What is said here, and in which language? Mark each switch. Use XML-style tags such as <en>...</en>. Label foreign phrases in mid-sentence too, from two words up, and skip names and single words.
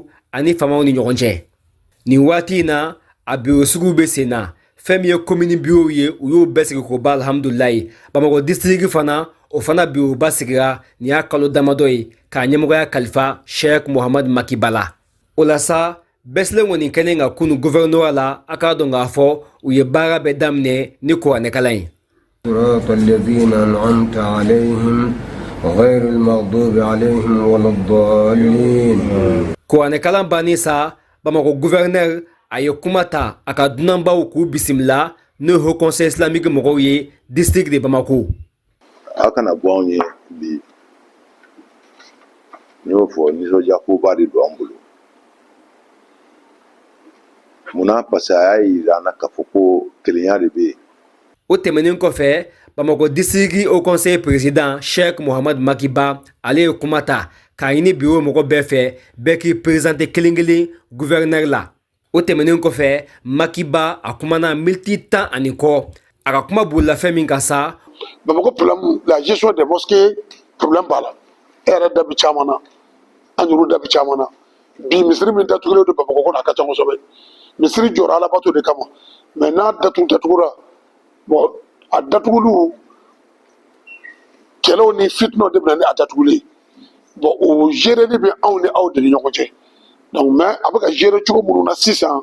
<bm>ani faamaw ni ɲɔgɔn cɛ nin waati in na a bureau suguw bɛ sen na fɛn min ye</bm> <fr>commune bureau</fr> <bm>ye u y'o bɛɛ sigi k'o ban alhamdulilayi Bamako district fana o fana bureau ba sigira nin y'a kalo damadɔ ye k'a ɲɛmɔgɔya kalifa Sheikh Mohamed Makiba la o la sa bɛɛ silen kɔni kɛlen ka kunu gouverneur la a k'a dɔn k'a fɔ u ye baara bɛɛ daminɛ ni kuranɛkalan ye.</bm> <ar>صراط الذين أنعمت عليهم غير المغضوب عليهم ولا الضالين.</ar> <bm>kuranɛkalan bannen sa Bamako gouverneur a ye kuma ta a ka dunanbaw k'u bisimila n'o ye Haut Conseil islamique mɔgɔw ye district de Bamako. A kana bɔ anw ye bi n y'o fɔ nisɔndiya koba de don an bolo munna</bm> <fr>parce que</fr> <bm>a y'a yira an na k'a fɔ ko kelenya de bɛ yen. O tɛmɛnen kɔfɛ Bamako district</bm> <fr>au conseil président</fr> <bm>Cheikh Mohamed Makiba ale ye kuma ta k'a ɲini bureau mɔgɔ bɛɛ fɛ bɛɛ k'i présenter kelen-kelen gouverneur la. O tɛmɛnen kɔfɛ Makiba a kumana miniti 10 ani kɔ a ka kuma bolila fɛn min kan sa. Bamako</bm> <fr>problème la gestion des mosquées problème</fr> <bm>b'a la e yɛrɛ da bi caman na an yɛrɛw da bi caman na bi misiri min datugulen don Bamako kɔnɔ a ka ca kosɛbɛ misiri jɔra alabato de kama mais n'a datugura bon a datugulu kɛlɛw ni fitnaw de bɛ na ni a datugulen bon o gérer de bɛ anw ni aw de ni ɲɔgɔn cɛ</bm> <fr>donc mais</fr> <bm>a bɛ ka gérer cogo minnu na sisan</bm>